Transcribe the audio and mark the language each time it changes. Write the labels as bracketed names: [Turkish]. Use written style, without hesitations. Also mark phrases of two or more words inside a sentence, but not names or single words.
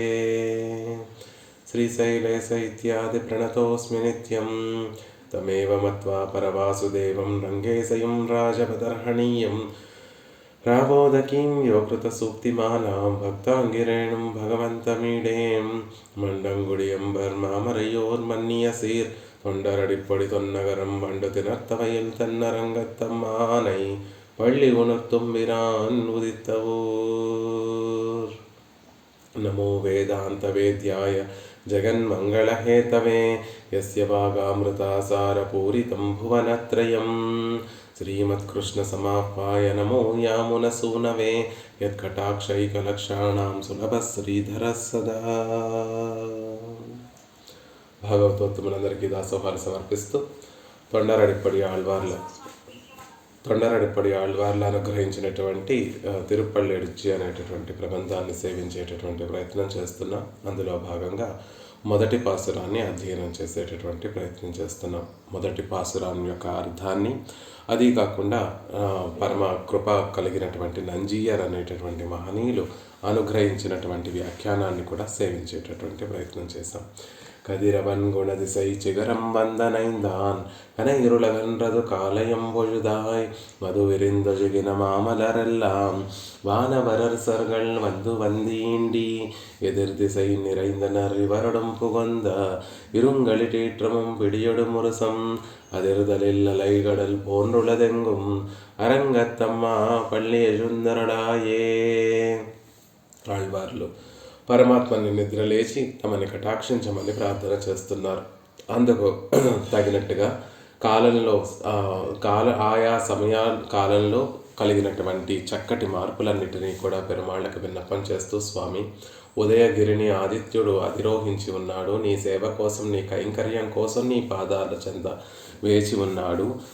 [Sanskrit] श्रीशैलेश इत्यादि प्रणतोऽस्मि नित्यं तमेव मत्वा परवासुदेवं रङ्गेशयं राजपदर्हणीयं राबोदकीं योकृतसूक्तिमालां भक्ताङ्गिरेणुं भगवन्तमीडें [Tamil] மண்டங்குடியென்பர் மாமறையோர்மன்னியசீர் தொண்டரடிப்பொடி தொன்னகரம் வண்டு திணர்த்தவையில் தென்னரங்கத்தம்மானை பள்ளி உணர்த்தும்பிரான் உதித்தவூர்। [Sanskrit] नमो वेदान्तवेद्याय जगन्मङ्गलहेतवे यस्य भागामृतासारपूरितं भुवनत्रयं श्रीमत्कृष्णसमाप्वाय नमो यामुनसूनवे यत्कटाक्षैकलक्षाणां सुलभः श्रीधरः सदा। [Telugu] భాగవతోత్తములందరికీ దాసోహాలు సమర్పిస్తూ తొండరడిప్పడి ఆళ్వార్ల అనుగ్రహించినటువంటి తిరుప్పళ్ళెడుచి అనేటటువంటి ప్రబంధాన్ని సేవించేటటువంటి ప్రయత్నం చేస్తున్నాం. అందులో భాగంగా మొదటి పాసురాన్ని అధ్యయనం చేసేటటువంటి ప్రయత్నం చేస్తున్నాం. మొదటి పాసురాన్ని యొక్క అర్థాన్ని, అది కాకుండా పరమ కృప కలిగినటువంటి నంజీయర్ అనేటటువంటి మహనీయులు అనుగ్రహించినటువంటి వ్యాఖ్యానాన్ని కూడా సేవించేటటువంటి ప్రయత్నం చేశాం. [Tamil] கதிரவன் குணதிசை சிகரம் வந்தனைந்தான் கன இருளகன்றது காலயம் பொழுதாய் மது விரிந்தொழுகின மாமலரெல்லாம் வானவரசர்கள் வந்து வந்தீண்டி எதிர் திசை நிறைந்தனர் இவருடும் புகுந்த இருங்களிட்டீற்றமும் பிடியொடு முரசம் அதிர்தலில் அலைகடல் போன்றுள்ளதெங்கும் அரங்கத்தம்மா பள்ளி எழுந்தரடாயே. [Telugu] ఆళ్వార్లు పరమాత్మని నిద్రలేచి తమని కటాక్షించమని ప్రార్థన చేస్తున్నారు. అందుకు తగినట్టుగా ఆయా కాలంలో కలిగినటువంటి చక్కటి మార్పులన్నిటినీ కూడా పెరుమాళ్ళకి విన్నపం చేస్తూ, స్వామి, ఉదయగిరిని ఆదిత్యుడు అధిరోహించి ఉన్నాడు, నీ సేవ కోసం, నీ కైంకర్యం కోసం నీ పాదాల చెంత వేచి ఉన్నాడు.